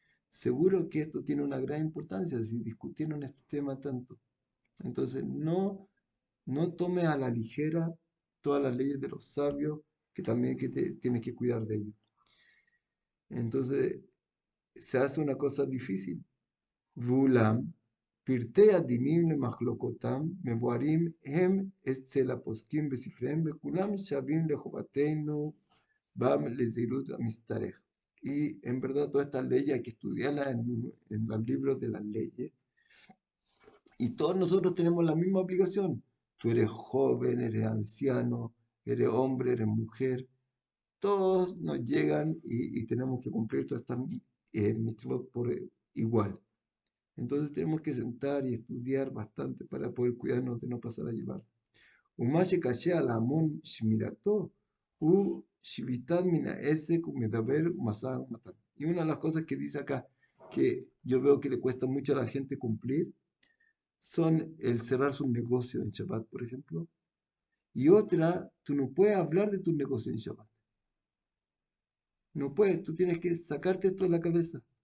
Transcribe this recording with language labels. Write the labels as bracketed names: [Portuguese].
[Spanish] Seguro que esto tiene una gran importancia si discutieron este tema tanto. Entonces, no tomes a la ligera todas las leyes de los sabios, que también que tienes que cuidar de ellos. Entonces, se hace una cosa difícil. [Hebrew] Vulam, pirtei adinim למחלוקותם, מבוארים הם אצל הפוסקים בספריהם, וכולם שווים לחובתנו bam לזהירות המשתרך. [Spanish] Y en verdad todas estas leyes hay que estudiarlas en los libros de las leyes. Y todos nosotros tenemos la misma obligación. Tú eres joven, eres anciano, eres hombre, eres mujer. Todos nos llegan y tenemos que cumplir todas estas mitzvot por igual. Entonces tenemos que sentar y estudiar bastante para poder cuidarnos de no pasar a llevar. [Hebrew] ומה שקשה על ההמון שמירתו הוא שביתת מן העסק ומדבר ומשא ומתן. [Spanish] Y una de las cosas que dice acá, que yo veo que le cuesta mucho a la gente cumplir, son el cerrar sus negocios en Shabbat, por ejemplo. Y otra, tú no puedes hablar de tus negocios en Shabbat. No puedes, tú tienes que sacarte esto de la cabeza.